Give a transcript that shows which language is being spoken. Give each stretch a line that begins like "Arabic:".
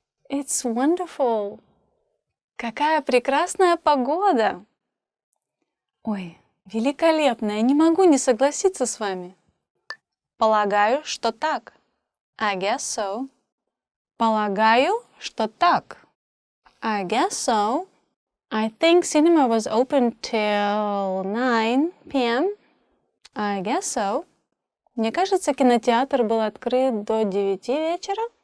English: It's wonderful.
Russian: Какая прекрасная погода. Ой, великолепно. Я не могу не согласиться с вами. Полагаю, что так.
English: I guess so.
Russian: Полагаю, что так.
English: I guess so. I think cinema was open till 9 p.m. I guess so.
Russian: Мне кажется, кинотеатр был открыт до 9 вечера.